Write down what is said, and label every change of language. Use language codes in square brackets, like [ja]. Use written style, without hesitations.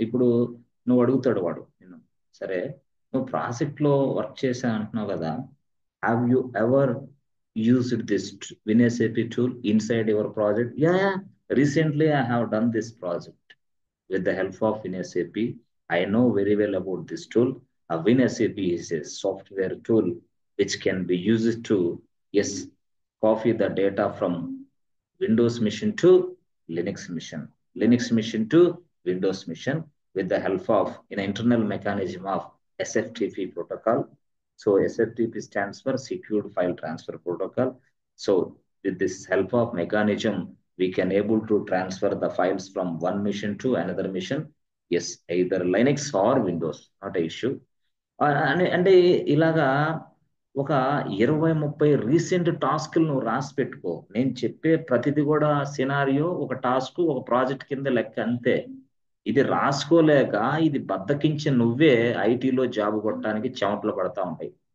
[te] ఇప్పుడు నువ్వు అడుగుతాడు వాడు నిన్ను, సరే నువ్వు ప్రాజెక్ట్ లో వర్క్ చేసా అంటున్నావు కదా, [en] Have you ever used this WinSAP tool inside your project? Yeah, recently I have done this project with the help of WinSAP. I know very well about this tool. WinSAP is a software tool which can be used to, yes, copy the data from Windows machine to Linux machine, Linux machine to Windows machine with the help of an internal mechanism of SFTP protocol. So SFTP stands for Secured File Transfer Protocol. So with this help of mechanism, we can able to transfer the files from one machine to another machine. Yes, either Linux or Windows, not a issue. [te] అంటే ఇలాగా ఒక 20-30 recent టాస్క్లు నువ్వు రాసి పెట్టుకో. నేను చెప్పే ప్రతిది కూడా సినారియో ఒక టాస్క్ ఒక ప్రాజెక్ట్ కింద లెక్క అంతే. ఇది రాసుకోలేక ఇది బద్దకించి నువ్వే ఐటీలో జాబ్ కొట్టడానికి చెమటలు పడతా ఉంటాయి.